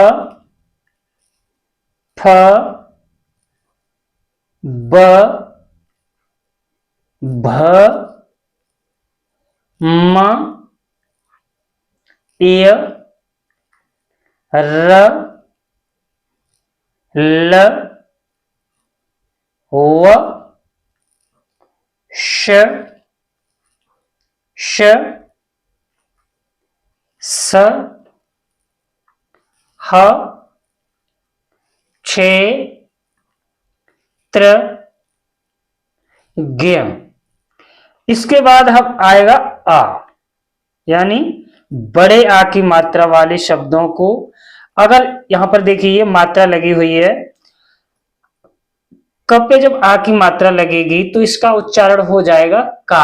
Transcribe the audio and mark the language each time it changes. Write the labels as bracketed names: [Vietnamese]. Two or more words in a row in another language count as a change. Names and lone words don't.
[Hindi] फ, ब, भ, म, य, र, ल, व, श, श, स, ह, क्षे, त्र, ज्ञ। इसके बाद हम आएगा आ, यानी बड़े आ की मात्रा वाले शब्दों को। अगर यहां पर देखिए ये मात्रा लगी हुई है, क पे जब आ की मात्रा लगेगी तो इसका उच्चारण हो जाएगा का।